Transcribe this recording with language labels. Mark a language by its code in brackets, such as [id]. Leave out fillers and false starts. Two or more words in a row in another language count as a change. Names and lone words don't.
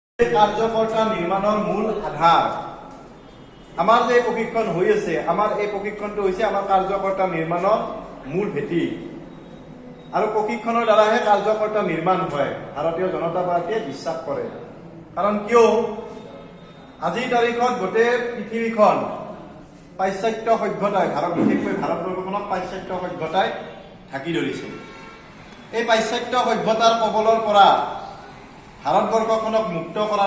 [as] কার্যকর্তা নির্মাণৰ মূল আধার আমার যে প্রশিক্ষণ হৈ আছে আমার এই প্রশিক্ষণটো হৈছে আমার কার্যকর্তা নির্মাণৰ মূল ভেটি আৰু প্রশিক্ষণৰ দ্বাৰাহে কার্যকর্তা নির্মাণ হয় ভারতীয় জনতা পার্টিয়ে বিশ্বাস করে কারণ কিয় আজিৰ তাৰিখত গোটেই পৃথিৱীখন পাশ্চাত্য সভ্যতায় বিশেষকৈ ভাৰতবৰ্ষখনক পাশ্চাত্য সভ্যতায় ঢাকি ধৰিছে এই পাশ্চাত্য সভ্যতাৰ কবলৰ পৰা ভাৰতবৰ্ষখনক মুক্ত কৰাৰ